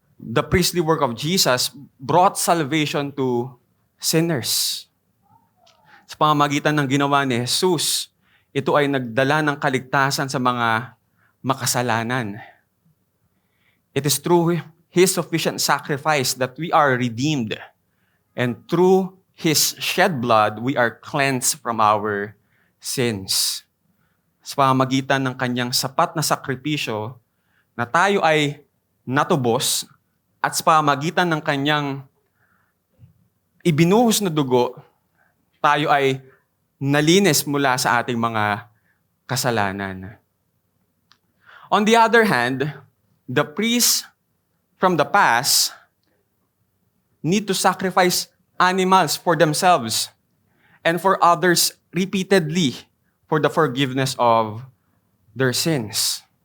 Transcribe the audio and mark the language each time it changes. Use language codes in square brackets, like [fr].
[en] the priestly work of Jesus brought salvation to sinners. [tl] Sa pamamagitan ng ginawa ni Jesus, ito ay nagdala ng kaligtasan sa mga makasalanan. [en] It is through His sufficient sacrifice that we are redeemed. And through His shed blood, we are cleansed from our sins. [tl] Sa pamamagitan ng kanyang sapat na sakripisyo, na tayo ay natubos, at sa pamamagitan ng kanyang ibinuhos na dugo, tayo ay nalinis mula sa ating mga kasalanan. [en] On the other hand, the priests from the past need to sacrifice animals for themselves and for others repeatedly for the forgiveness of their sins.